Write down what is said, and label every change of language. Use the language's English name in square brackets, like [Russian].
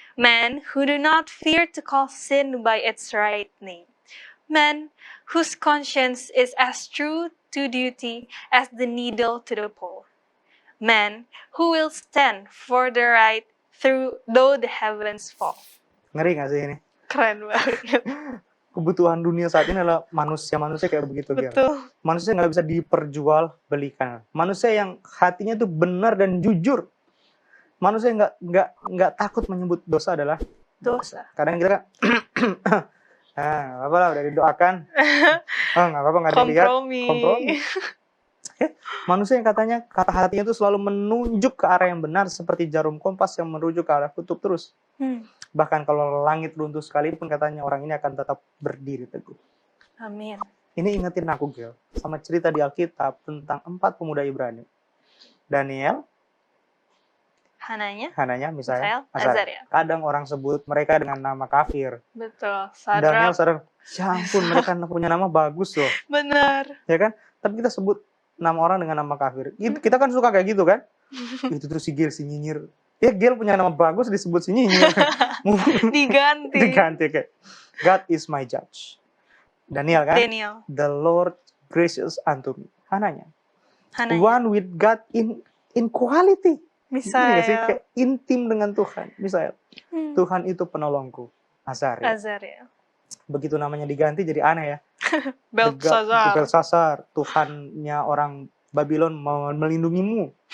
[English] Men who do not fear to call sin by its right name. Men whose conscience is as true to duty as the needle to the pole. Men who will stand for the right though the heavens fall. [Indonesian] Ngeri gak sih ini? Keren banget. Kebutuhan dunia saat ini adalah manusia kayak begitu. Betul. Manusia nggak bisa diperjualbelikan. Manusia yang hatinya itu benar dan jujur. Manusia yang nggak takut menyebut dosa adalah Dosa. Kadang kita apa lah udah didoakan. Nggak apa-apa, nggak dilihat. Kompromi. Manusia yang katanya kata hatinya itu selalu menunjuk ke arah yang benar seperti jarum kompas yang merujuk ke arah kutub terus. Bahkan kalau langit runtuh sekalipun katanya orang ini akan tetap berdiri teguh. Amin. Ini ingetin aku, Gil, sama cerita di Alkitab tentang 4 pemuda Ibrani. Daniel, Hananya, Misael, Azaria. Kadang orang sebut mereka dengan nama kafir. Betul. Daniel sadar, ya ampun mereka punya nama bagus loh. Benar. Ya kan? Tapi kita sebut nama orang dengan nama kafir. Kita kan suka kayak gitu kan? Itu terus si Gil, si nyinyir. Ya Gil punya nama bagus disebut si nyinyir. Diganti kayak [English] God is my judge. Daniel [Indonesian] kan? [English] The Lord gracious unto me. Hananya. One with God in quality. [Indonesian] Misalnya sih kayak intim dengan Tuhan. Misalnya Tuhan itu penolongku. Azaria. Begitu namanya diganti jadi aneh ya. Belsazar, Tuhannya orang Babylon mau melindungimu.